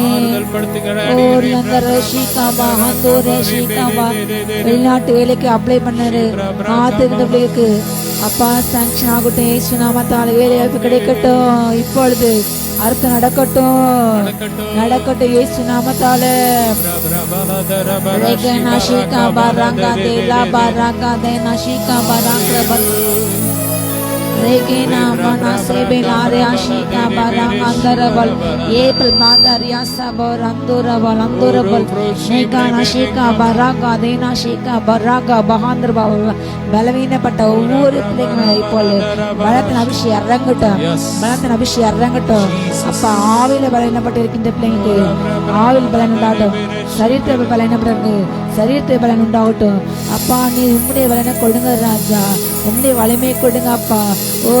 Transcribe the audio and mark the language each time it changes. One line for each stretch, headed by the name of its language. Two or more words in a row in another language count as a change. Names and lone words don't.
Tamil: ஓரி அந்த ரஷிகாபா அந்த ரஷிகாபா வெளிநாட்டு வேலைக்கு அப்ளை பண்ணாரு காத்துக்கிட்ட பிள்ளைக்கு அப்பா சாங்ஷன் ஆகட்டும். ஏசு நாமத்தால் வேலை வாய்ப்பு கிடைக்கட்டும். இப்பொழுது அர்த்தம் நடக்கட்டும் நடக்கட்டும் இயேசு நாமத்தால. நாஷிகா பாரங்கா தேலா பாரங்கா தே நாஷிகா பாரங்கா Regina manase belare ashika barang andarabal April madaria sabor andorabal andorabal Negana shika baraga dena shika baraga bahandrabal பலவீனப்பட்ட ஒவ்வொரு பிள்ளைங்களை இப்போது பலத்தின் அபிஷேகம் இறங்கட்டும் பலத்தின் அபிஷேகம் இறங்கட்டும். அப்பா ஆவில பலவீனப்பட்டு இருக்கின்ற பிள்ளைங்களுக்கு ஆவில் பலன் உண்டாகட்டும். சரீரத்தில் பலவீனப்பட்டு சரீரத்தில் பலன் உண்டாகட்டும். அப்பா நீ உம்முடைய பலனை கொடுங்க ராஜா. உம்முடைய வலிமையை கொடுங்க அப்பா.